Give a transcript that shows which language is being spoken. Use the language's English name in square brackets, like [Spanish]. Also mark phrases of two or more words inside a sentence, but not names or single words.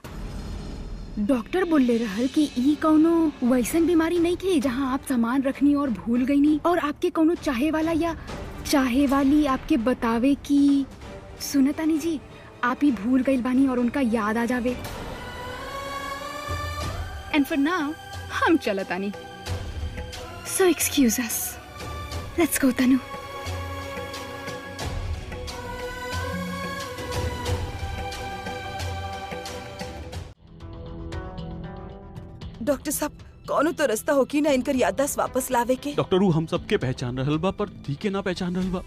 [Bhojpuri] डॉक्टर बोलले रहल कि ई कौनो वैसन बीमारी नहीं थे जहां आप सामान रखनी और भूल गई नहीं, और आपके कौनो चाहे वाला या चाहे वाली आपके बतावे कि सुनतानी जी आप ही भूल गई बानी और उनका याद आ जावे। [English] and for now [Bhojpuri] हम चलत आनी। [English] so excuse us, let's go तनु। [Bhojpuri] डॉक्टर साहब, कौनो तो रास्ता हो कि ना इनकर याददाश्त वापस लावे के। डॉक्टर ऊ हम सबके पहचान रहल बा, पर धी के ना पहचान रहल बा।